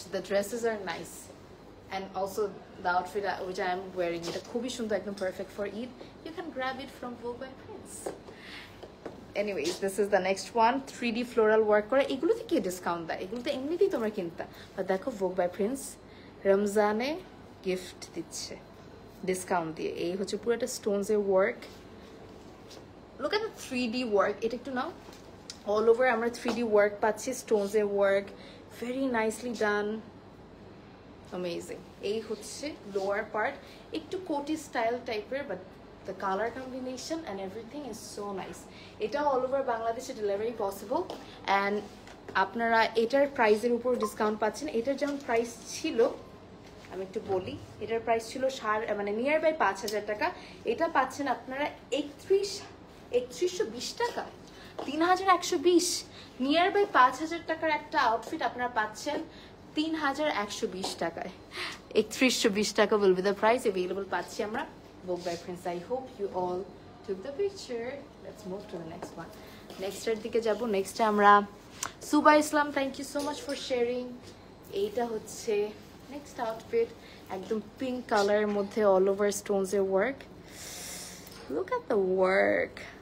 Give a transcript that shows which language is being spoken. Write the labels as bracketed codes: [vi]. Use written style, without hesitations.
[en] The dresses are nice, and also the outfit which I am wearing, [bn] এটা খুবই সুন্দর, একদম [en] perfect for Eid. You can grab it from Vogue by Prince. Anyways, this is the next one, 3D floral work করা। [bn] এগুলোতে কি discount দেয়? এগুলোতে এমনিতেই তোমরা কিনতা, বাট দেখো ভোগ বাই প্রিন্স রমজানে গিফট দিচ্ছে ডিসকাউন্ট দিয়ে। এই হচ্ছে পুরোটা স্টোনস এর work. [en] Look at the 3D work. [bn] এটা একটু নাও। [en] All over আমরা 3D work পাচ্ছি, stones এর work, very nicely done, amazing. এই হচ্ছে lower part, [bn] একটু কোটি স্টাইল টাইপের, [en] but the color combination and everything is so nice. [bn] এটা all over বাংলাদেশে ডেলিভারি পসিবল, and আপনারা এটার প্রাইসের উপর ডিসকাউন্ট পাচ্ছেন। এটার যেমন প্রাইস ছিল, আমি একটু বলি, এটার প্রাইস ছিল মানে নিয়ার বাই 5,000 টাকা, এটা পাচ্ছেন আপনারা 3120 টাকা, 3120, নিয়ার বাই 5,000 টাকার একটা আউটফিট আপনারা পাচ্ছেন 3120 টাকায়। [en] 3120 টাকা will be the price available [bn] পাচ্ছি আমরা [en] Vogue by Prince. I hope you all took the picture. Let's move to the next one. [bn] Next এর দিকে যাব। নেক্সট আমরা সুবা ইসলাম, thank you so much for sharing. এইটা হচ্ছে নেক্সট আউটফিট, একদম pink কালারের মধ্যে অল ওভার স্টোনস এর work. [en] Look at the work.